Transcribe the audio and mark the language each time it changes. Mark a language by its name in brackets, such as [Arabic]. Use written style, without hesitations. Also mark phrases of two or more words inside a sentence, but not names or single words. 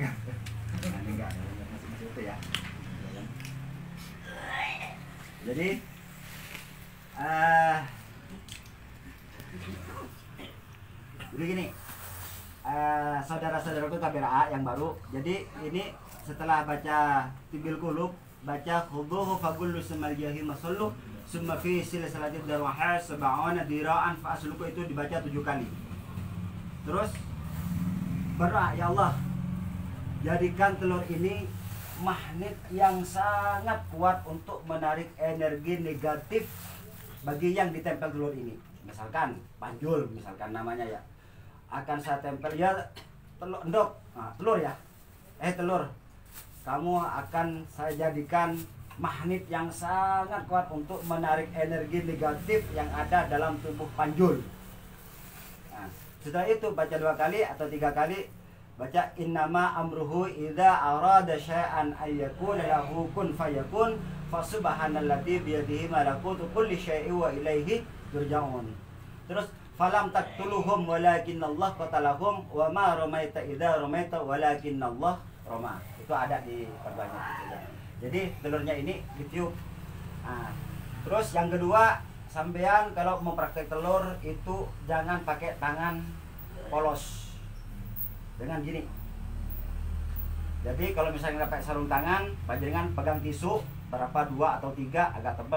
[Indonesian] Nah, ini enggak, masih utuh ya. Jadi begini, saudara-saudaraku tabira'a yang baru. Jadi ini setelah baca Tibil Qulub, baca [Arabic] خذوه فغلوه ثم الجحيم صلوه ثم في سلسلة ذرعها سبعون ذراعا فاسلكوه, [Indonesian] itu dibaca 7 kali. Terus berdoa, ya Allah, jadikan telur ini magnet yang sangat kuat untuk menarik energi negatif bagi yang ditempel telur ini. Misalkan panjul, misalkan namanya ya, akan saya tempel ya telur endok, nah, telur ya, telur, kamu akan saya jadikan magnet yang sangat kuat untuk menarik energi negatif yang ada dalam tubuh panjul. Nah, setelah itu baca 2 kali atau 3 kali, baca [Arabic] إنما أمره إذا أراد شيئا أن يقول له كن فيكون فسبحان الذي بيده ملكوت كل شيء وإليه ترجعون. Terus فلم تقتلوهم ولكن الله قتلهم وما رميت إذ رميت ولكن الله رمى. [Indonesian] Itu ada di perbanyak gitu ya. Jadi telurnya ini ditiup. Nah, terus yang kedua, sampean kalau mau praktek telur itu jangan pakai tangan polos. Dengan gini. Jadi kalau misalnya pakai sarung tangan, panjenengan pegang tisu berapa, 2 atau 3 agak tebal.